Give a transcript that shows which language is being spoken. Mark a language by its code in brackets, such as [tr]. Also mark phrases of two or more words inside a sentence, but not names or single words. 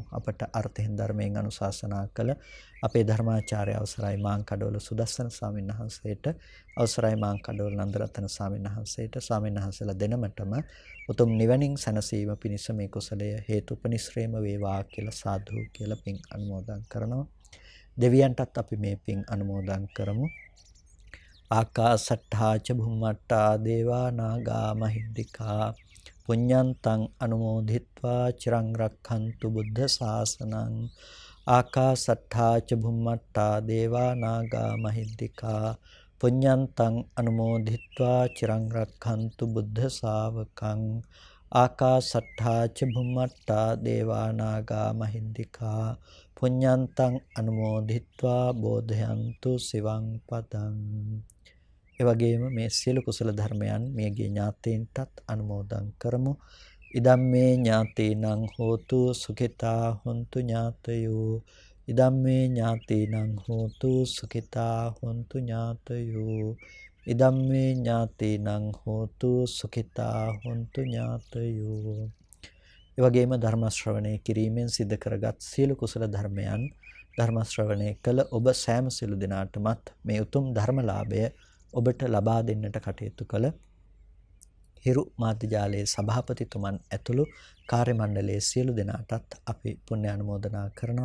[si] අපට අර්ථයෙන් ධර්මයෙන් අනුශාසනා කළ අපේ ධර්මාචාර්ය අවසරයි මාංකඩවල සුදස්සන ස්වාමීන් වහන්සේට, අවසරයි මාංකඩවල නන්දරතන ස්වාමීන් වහන්සේට, ස්වාමීන් වහන්සේලා දෙනමතම උතුම් නිවනින් සැනසීම පිණිස මේ කුසලය හේතුපනිශ්‍රේම වේවා කියලා සාදු කියලා පින් අනුමෝදන් කරනවා. දෙවියන්ටත් අපි මේ පින් අනුමෝදන් කරමු. [pi] ආකාසට්ඨා ච භුම්මට්ඨා දේවා නාග මහිද්దికා පුඤ්ඤන්තං අනුමෝදිත්වා චිරං රක්ඛන්තු බුද්ධ ශාසනං. ආකාසට්ඨා ච භුම්මට්ඨා දේවා නාග මහිද්దికා පුඤ්ඤන්තං අනුමෝදිත්වා චිරං රක්ඛන්තු බුද්ධ ශාවකං. ආකාසට්ඨා ච භුම්මට්ඨා දේවා නාග මහිද්దికා පුඤ්ඤන්තං අනුමෝදිත්වා බෝධයන්තු සිවං පදං. [si] ඒ වගේම මේ සියලු කුසල ධර්මයන් මේගේ ඥාතීන්ටත් අනුමෝදන් කරමු. [pi] ඉදම්මේ ඥාතීනං හෝතු සුඛිතා හොන්තු ඥාතයෝ. ඉදම්මේ ඥාතීනං හෝතු සුඛිතා හොන්තු ඥාතයෝ. ඉදම්මේ ඥාතීනං හෝතු සුඛිතා හොන්තු ඥාතයෝ. [si] ඒ වගේම ධර්ම ශ්‍රවණය කිරීමෙන් සිද්ධ කරගත් සියලු කුසල ධර්මයන් ධර්ම ශ්‍රවණය කළ ඔබ සෑම සියලු දෙනාටමත් මේ උතුම් ධර්මලාභය ඔබට ලබා දෙන්නට කටයුතු කළ හිරු මාධ්‍යාලයේ සභාපතිතුමන් ඇතුළු කාර්ය මණ්ඩලයේ සියලු දෙනාටත් අපි පුණ්‍ය අනුමෝදනා කරනවා.